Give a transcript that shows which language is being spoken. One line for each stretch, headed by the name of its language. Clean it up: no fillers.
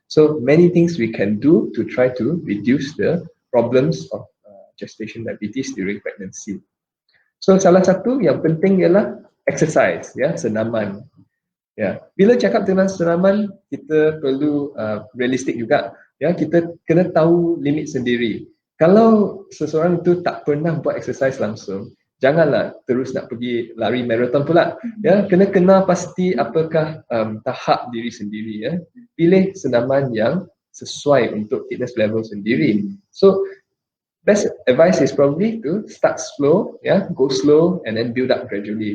English: So many things we can do to try to reduce the problems of gestation diabetes during pregnancy.
Malay: So salah satu yang penting ialah exercise, ya, senaman. Ya, bila cakap tentang senaman, kita perlu realistik juga, ya, kita kena tahu limit sendiri. Kalau seseorang itu tak pernah buat exercise langsung, janganlah terus nak pergi lari marathon pula, ya. Kena kenal pasti apakah tahap diri sendiri, ya. Pilih senaman yang sesuai untuk fitness level sendiri.
English: So best advice is probably to start slow, ya, go slow and then build up gradually.